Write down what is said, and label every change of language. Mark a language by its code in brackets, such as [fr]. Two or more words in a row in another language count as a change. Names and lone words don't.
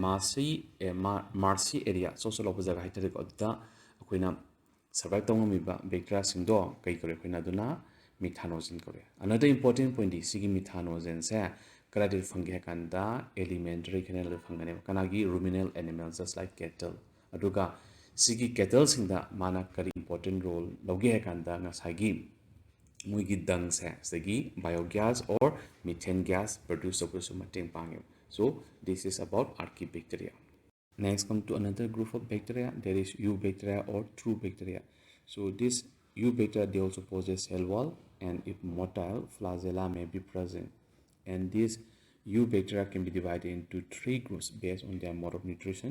[mni] ꯃꯥꯔꯁꯤ ꯑꯦꯔꯤꯌꯥ ꯁꯣꯁꯦꯜ ꯂꯧꯕ ꯖꯒꯥ ꯍꯥꯏꯇꯥꯔꯦꯀꯣ ꯑꯗꯨꯗ ꯑꯩꯈꯣꯏꯅ ꯁꯔꯚꯥꯏꯚ ꯇꯧ ꯉꯝꯃꯤꯕ ꯕꯦꯛꯇꯔꯤꯌꯥꯁꯤꯡꯗꯣ ꯀꯩ ꯀꯧꯔꯦ ꯑꯩꯈꯣꯏꯅ ꯑꯗꯨꯅ ꯃꯤꯊꯥꯅꯣꯖꯦꯟ ꯀꯧꯔꯦ [en] under important point [mni] ꯁꯤꯒꯤ ꯃꯤꯊꯥꯅꯣꯖꯦꯟꯁꯦ ꯀꯗꯥꯏꯗ ꯐꯪꯒꯦ ꯍꯥꯏ ꯀꯥꯟꯗ [en] alimentary canal [mni] ꯐꯪꯒꯅꯦꯕ ꯀꯅꯥꯒꯤ [en] ruminal animal just like cattle [mni] ꯑꯗꯨꯒ ꯁꯤꯒꯤ ꯀꯦꯇꯜꯁꯤꯡꯗ ꯃꯥꯅ ꯀꯔꯤ [en] important role [mni] ꯂꯧꯒꯦ ꯍꯥꯏ ꯀꯥꯟꯗ ꯉꯁꯥꯏꯒꯤ ꯃꯣꯏꯒꯤ ꯗꯪꯁꯦ ꯁꯤꯗꯒꯤ [en] biogas or methane gas produce [mni] ꯇꯧꯕꯁꯨ ꯃꯇꯦꯡ ꯄꯥꯡꯉꯦꯕ [en] so this is about archaebacteria. Next come to another group of bacteria, there is eubacteria or true bacteria. So this eubacteria, they also possess cell wall and if motile, flagella may be present. And these eubacteria can be divided into three groups based on their mode of nutrition.